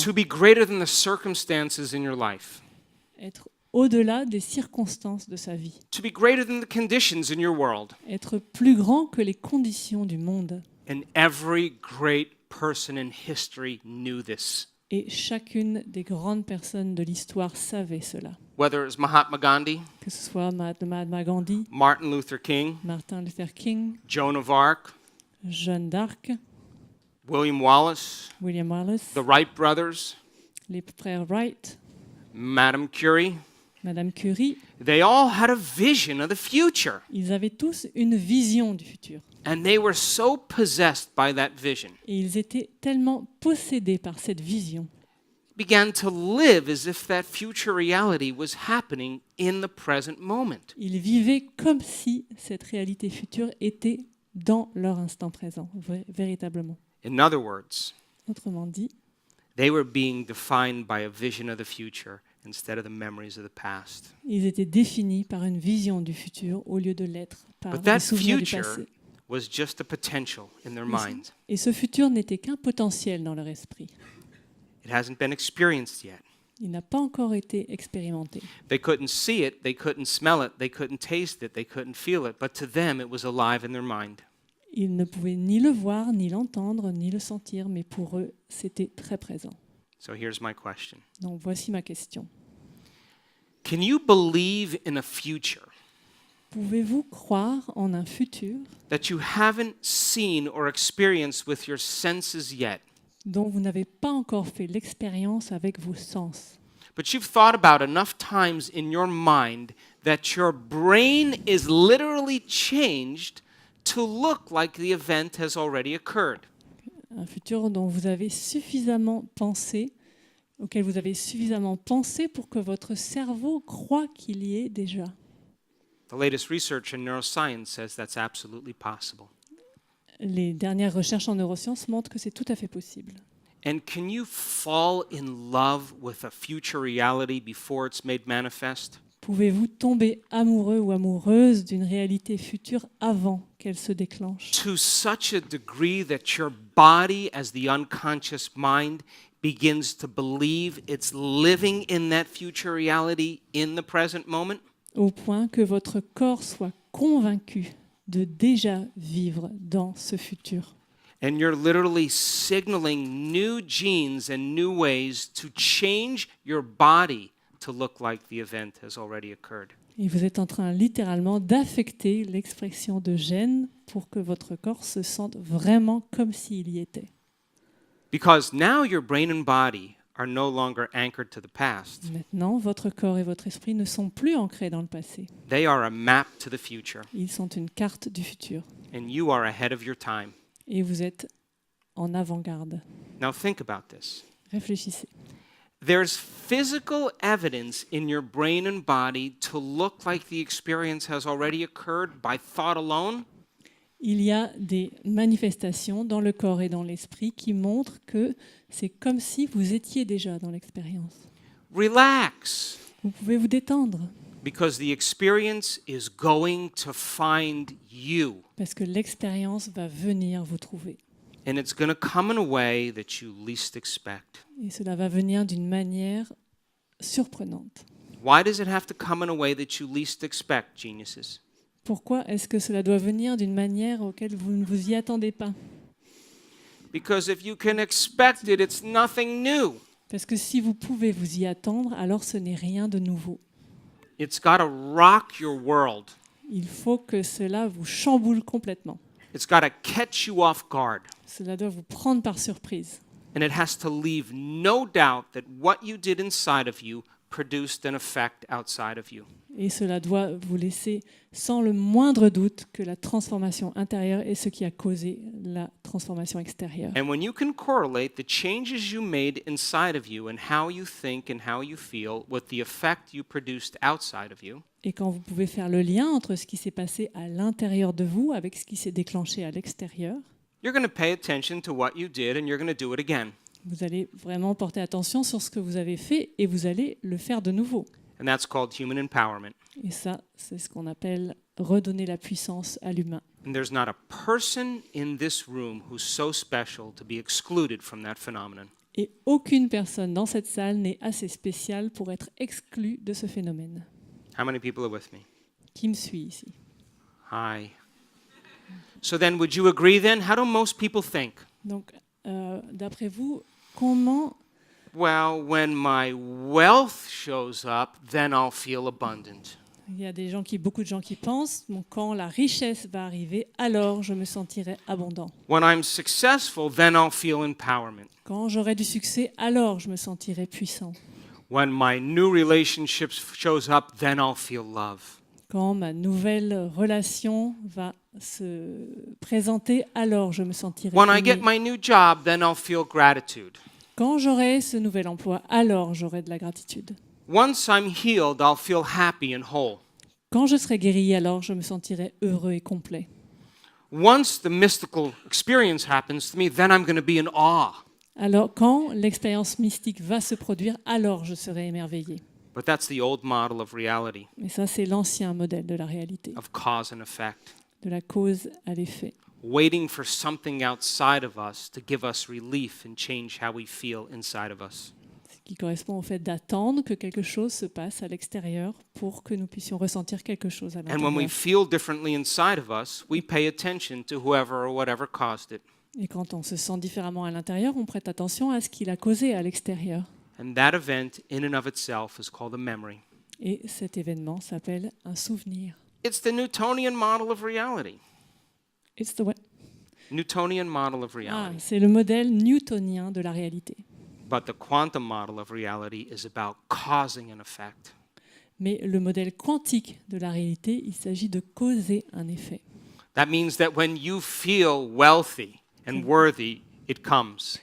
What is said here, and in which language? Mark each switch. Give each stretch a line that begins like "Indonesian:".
English: to be greater than the circumstances in your life,
French: être au-delà des circonstances de sa vie,
English: to be greater than the conditions in your world.
French: être plus grand que les conditions du monde.
English: And every great person in history knew this.
French: Et chacune des grandes personnes de l'histoire savait cela.
English: Whether it was Mahatma Gandhi,
French: Que ce soit Mahatma Gandhi,
English: Martin Luther King,
French: Martin Luther King,
English: Joan of Arc,
French: Jeanne d'Arc,
English: William Wallace,
French: William Wallace,
English: the Wright brothers,
French: les frères Wright,
English: Madame Curie,
French: Madame Curie,
English: they all had a vision of the future.
French: ils avaient tous une vision du futur.
English: And they were so possessed by that vision,
French: Et ils étaient tellement possédés par cette vision,
English: began to live as if that future reality was happening in the present moment.
French: ils vivaient comme si cette réalité future était dans leur instant présent, véritablement.
English: In other words,
French: Autrement dit,
English: they were being defined by a vision of the future instead of the memories of the past.
French: ils étaient définis par une vision du futur au lieu de l'être par
English: But
French: des
English: that
French: souvenirs du
English: future
French: passé.
English: was just a potential in their
French: Mais
English: minds.
French: Et ce futur n'était qu'un potentiel dans leur esprit.
English: It hasn't been experienced yet.
French: Il n'a pas encore été expérimenté.
English: They couldn't see it, they couldn't smell it, they couldn't taste it, they couldn't feel it, but to them it was alive in their mind.
French: Ils ne pouvaient ni le voir, ni l'entendre, ni le sentir, mais pour eux, c'était très présent.
English: So here's my question.
French: Donc voici ma question.
English: Can you believe in a future
French: Pouvez-vous croire en un futur
English: that you haven't seen or experienced with your senses yet,
French: dont vous n'avez pas encore fait l'expérience avec vos sens,
English: but you've thought about enough times in your mind that your brain is literally changed to look like the event has already occurred?
French: un futur dont vous avez suffisamment pensé, auquel vous avez suffisamment pensé pour que votre cerveau croie qu'il y est déjà.
English: The latest research in neuroscience says that's absolutely possible.
French: Les dernières recherches en neurosciences montrent que c'est tout à fait possible.
English: And can you fall in love with a future reality before it's made manifest?
French: Pouvez-vous tomber amoureux ou amoureuse d'une réalité future avant qu'elle se déclenche,
English: To such a degree that your body, as the unconscious mind, begins to believe it's living in that future reality in the present moment?
French: au point que votre corps soit convaincu de déjà vivre dans ce futur.
English: And you're literally signaling new genes and new ways to change your body to look like the event has already occurred.
French: Et vous êtes en train littéralement d'affecter l'expression de gènes pour que votre corps se sente vraiment comme s'il y était.
English: Because now your brain and body are no longer anchored to the past.
French: Maintenant, votre corps et votre esprit ne sont plus ancrés dans le passé.
English: They are a map to the future,
French: Ils sont une carte du futur.
English: and you are ahead of your time.
French: Et vous êtes en avant-garde.
English: Now think about this.
French: Réfléchissez.
English: There's physical evidence in your brain and body to look like the experience has already occurred by thought alone.
French: Il y a des manifestations dans le corps et dans l'esprit qui montrent que c'est comme si vous étiez déjà dans l'expérience.
English: Relax,
French: Vous pouvez vous détendre
English: because the experience is going to find you,
French: parce que l'expérience va venir vous trouver.
English: and it's going to come in a way that you least expect.
French: Et cela va venir d'une manière surprenante.
English: Why does it have to come in a way that you least expect, geniuses?
French: Pourquoi est-ce que cela doit venir d'une manière auquel vous ne vous y attendez pas?
English: Because if you can expect it, it's nothing new.
French: Parce que si vous pouvez vous y attendre, alors ce n'est rien de nouveau.
English: It's got to rock your world.
French: Il faut que cela vous chamboule complètement.
English: It's got to catch you off guard.
French: Cela doit vous prendre par surprise.
English: And it has to leave no doubt that what you did inside of you produced an effect outside of you.
French: Et cela doit vous laisser sans le moindre doute que la transformation intérieure est ce qui a causé la transformation extérieure.
English: And when you can correlate the changes you made inside of you and how you think and how you feel with the effect you produced outside of you,
French: Et quand vous pouvez faire le lien entre ce qui s'est passé à l'intérieur de vous avec ce qui s'est déclenché à l'extérieur,
English: you're going to pay attention to what you did and you're going to do it again.
French: vous allez vraiment porter attention sur ce que vous avez fait et vous allez le faire de nouveau.
English: And that's called human empowerment.
French: Et ça, c'est ce qu'on appelle redonner la puissance à l'humain.
English: And there's not a person in this room who's so special to be excluded from that phenomenon.
French: Et aucune personne dans cette salle n'est assez spéciale pour être exclue de ce phénomène.
English: How many people are with me?
French: Qui me suit ici?
English: Hi. So then, would you agree then? How do most people think?
French: Donc, d'après vous, comment...
English: Well, when my wealth shows up, then I'll feel abundant.
French: Il y a beaucoup de gens qui pensent, bon, quand la richesse va arriver, alors je me sentirai abondant.
English: When I'm successful, then I'll feel empowerment.
French: Quand j'aurai du succès, alors je me sentirai puissant.
English: When my new relationship shows up, then I'll feel love.
French: Quand ma nouvelle relation va se présenter, alors je me sentirai
English: When I
French: aimé.
English: get my new job, then I'll feel gratitude.
French: Quand j'aurai ce nouvel emploi, alors j'aurai de la gratitude.
English: Once I'm healed, I'll feel happy and whole.
French: Quand je serai guéri, alors je me sentirai heureux et complet.
English: Once the mystical experience happens to me, then I'm going to be in awe.
French: Alors, quand l'expérience mystique va se produire, alors je serai émerveillé.
English: But that's the old model of reality,
French: Et ça, c'est l'ancien modèle de la réalité,
English: of cause and effect.
French: de la cause à l'effet.
English: Waiting for something outside of us to give us relief and change how we feel inside of us.
French: Ce qui correspond au fait d'attendre que quelque chose se passe à l'extérieur pour que nous puissions ressentir quelque chose à
English: And when we
French: l'intérieur.
English: feel differently inside of us, we pay attention to whoever or whatever caused it.
French: Et quand on se sent différemment à l'intérieur, on prête attention à ce qu'il a causé à l'extérieur.
English: And that event, in and of itself, is called a memory.
French: Et cet événement s'appelle un souvenir.
English: It's the Newtonian model of reality. It's the what? Newtonian model of Ah, reality.
French: c'est le modèle newtonien de la réalité.
English: But the quantum model of reality is about causing an effect.
French: Mais le modèle quantique de la réalité, il s'agit de causer un effet.
English: That means that when you feel wealthy and worthy, it comes.